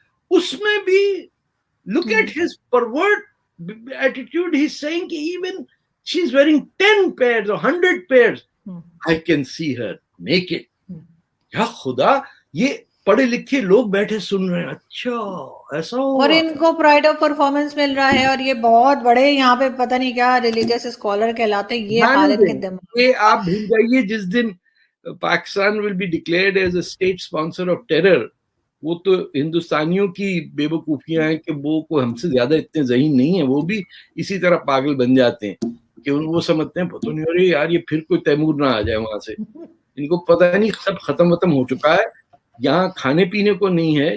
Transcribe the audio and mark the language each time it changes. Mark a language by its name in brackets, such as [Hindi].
[Urdu] اس میں بھی [English] look at his pervert attitude. He's saying even she's wearing 10 pairs or 100 pairs. I can see her naked. [Urdu] یا خدا، یہ پڑھے لکھے لوگ بیٹھے سن رہے ہیں، اچھا ایسا ہو، اور ان کو پرائڈ آف پرفارمنس مل رہا ہے. اور یہ بہت بڑے یہاں پہ پتہ نہیں کیا ریلیجیس اسکالر کہلاتے ہیں. یہ حالت کے دماغ یہ آپ بھول جائیے جس دن [English] Pakistan will be declared as a state sponsor of terror. [Urdu] وہ تو ہندوستانیوں کی بے وقوفیاں ہیں کہ وہ کوئی ہم سے زیادہ اتنے ذہین نہیں ہیں، وہ بھی اسی طرح پاگل بن جاتے ہیں کہ وہ سمجھتے ہیں پتہ نہیں، ارے یار یہ پھر کوئی تیمور نہ آ جائے وہاں سے. ان کو پتہ نہیں سب ختم ہو چکا ہے. یہاں کھانے پینے کو نہیں ہے.